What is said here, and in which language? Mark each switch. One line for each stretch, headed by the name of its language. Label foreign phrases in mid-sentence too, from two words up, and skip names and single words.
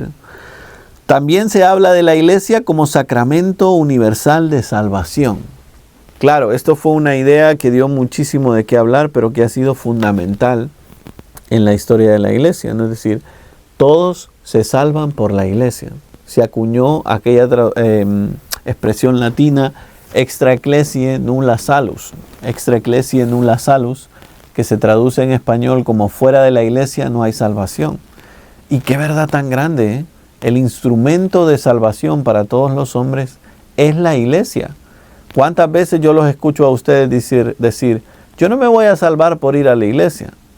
Spanish: También se habla de la Iglesia como sacramento universal de salvación. Claro, esto fue una idea que dio muchísimo de qué hablar, pero que ha sido fundamental en la historia de la Iglesia, ¿no? Es decir, todos se salvan por la Iglesia. Se acuñó aquella expresión latina,
Latin: extra ecclesiae nulla salus, extra ecclesiae nulla salus,
Spanish: que se traduce en español como fuera de la Iglesia no hay salvación. Y qué verdad tan grande, ¿eh? El instrumento de salvación para todos los hombres es la Iglesia. ¿Cuántas veces yo los escucho a ustedes decir, yo no me voy a salvar por ir a la iglesia?